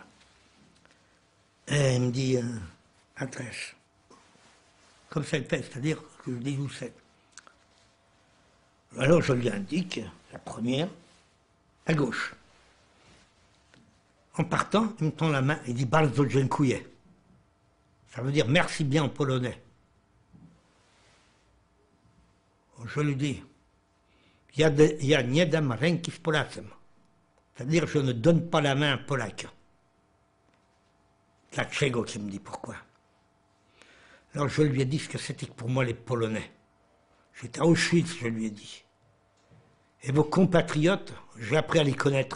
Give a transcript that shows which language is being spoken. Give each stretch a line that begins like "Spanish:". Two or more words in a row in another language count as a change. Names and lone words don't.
French: Et il me dit, adresse. Comme ça il fait, c'est-à-dire que je dis où c'est. Alors je lui indique, la première, à gauche. En partant, il me tend la main et dit
Polish: bardzo dziękuję.
French: Ça veut dire merci bien en polonais. Je lui dis,
Polish: ja nie dam ręki z Polacem.
French: C'est-à-dire, je ne donne pas la main à un Polac. Dlaczego qui me dit pourquoi. Alors je lui ai dit ce que c'était pour moi les Polonais. J'étais à Auschwitz, je lui ai dit. Et vos compatriotes, j'ai appris à les connaître.